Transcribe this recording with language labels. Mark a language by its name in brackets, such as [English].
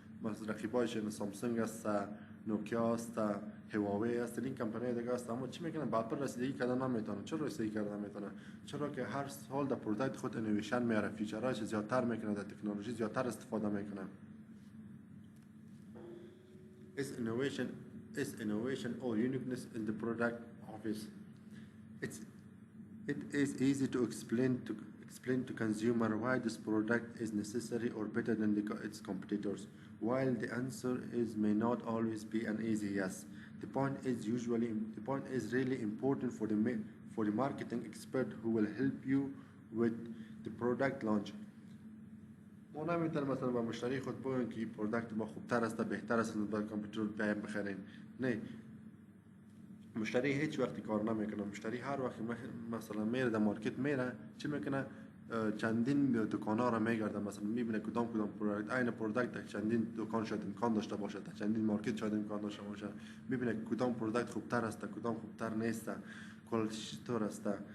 [Persian] مثلا رقیبایش سامسونگ است، نوکیا است، هواوی است، این کمپانی دیگه است، اما چی میکنن با اپل رسیدگی کردن نمیتونه. چرا رسیدگی کردن نمیتونه؟ چرا که هر سال در پروداکت خود اینویشن میاره، فیچرهاش زیادتر میکنه، در تکنولوژی زیادتر استفاده میکنه. [English] Is innovation or uniqueness in the product office? It is easy to explain to consumer why this product is necessary or better than its competitors. While the answer may not always be an easy yes, the point is really important for the marketing expert who will help you with the product launch. [Persian] ما نمیتونیم مثلا با مشتری خود بگیم که پروداکت ما خوبتر است بهتر است نسبت کامپیوتر بیایم بخرین. نه، مشتری هیچ وقتی کار نمیکنه. مشتری هر وقت مثلا میره در مارکت میره چی میکنه؟ چندین دکانا را میگرده، مثلا میبینه کدام پروداکت، این پروداکت چندین دکان شاید امکان داشته باشه، چندین مارکت شاید امکان داشته باشه، میبینه کدام پروداکت خوبتر است کدام خوبتر نیست، کوالیتیش چطور است.